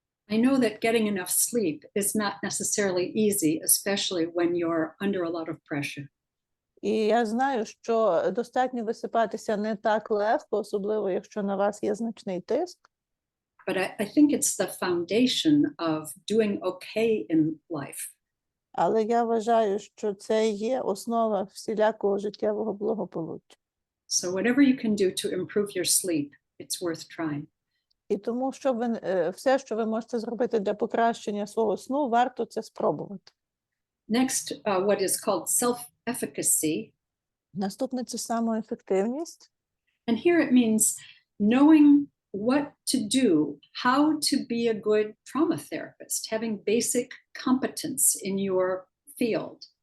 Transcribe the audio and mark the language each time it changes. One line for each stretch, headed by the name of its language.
English: I know that getting enough sleep is not necessarily easy, especially when you're under a lot of pressure.
Ukrainian: І я знаю, що достатньо висипатися не так легко, особливо якщо на вас є значний тиск.
English: But I think it's the foundation of doing okay in life.
Ukrainian: Але я вважаю, що це є основа всілякого життєвого благополуччя.
English: So whatever you can do to improve your sleep, it's worth trying.
Ukrainian: І тому, все, що ви можете зробити для покращення свого сну, варто це спробувати.
English: Next, what is called self-efficacy.
Ukrainian: Наступне – це самоефективність.
English: And here it means knowing what to do, how to be a good trauma therapist, having basic competence in your field.